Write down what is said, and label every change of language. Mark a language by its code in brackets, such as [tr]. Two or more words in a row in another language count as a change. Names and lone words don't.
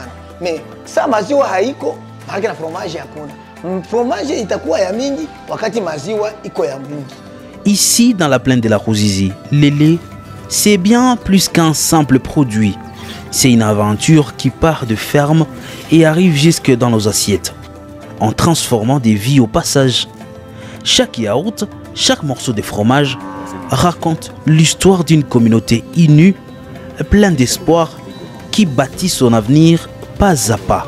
[sw] Mais sa maziwa haiko, maana na fromage hakuna. Fromage itakuwa ya mingi wakati maziwa iko ya mingi. [fr] Ici, dans la plaine de la Ruzizi, le lait, c'est bien plus qu'un simple produit. C'est une aventure qui part de ferme et arrive jusque dans nos assiettes, en transformant des vies au passage. Chaque yaourt, chaque morceau de fromage raconte l'histoire d'une communauté unie, pleine d'espoir, qui bâtit son avenir pas à pas.